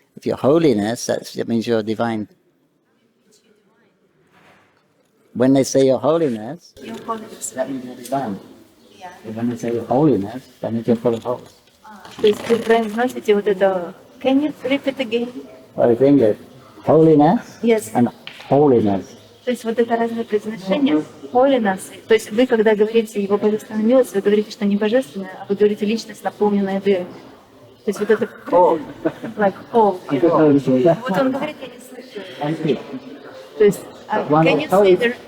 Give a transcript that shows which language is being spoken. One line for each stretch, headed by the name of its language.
English: If you're holiness, that means you're divine. When they say your holiness, that means you're divine. And when they say your holiness, that means you're full of holes.
Russian: То есть вы произносите вот это.
English: Can you repeat again? What is English? Holiness Yes. and holiness.
Russian: То есть вот это разное произношение.
English: Holiness.
Russian: То есть вы, когда говорите его божественную милость, вы говорите, что не божественная, а вы говорите личность, наполненная верой. То есть вот это
English: like whole.
Russian: Вот он говорит, я не слышу. То есть
English: can you say the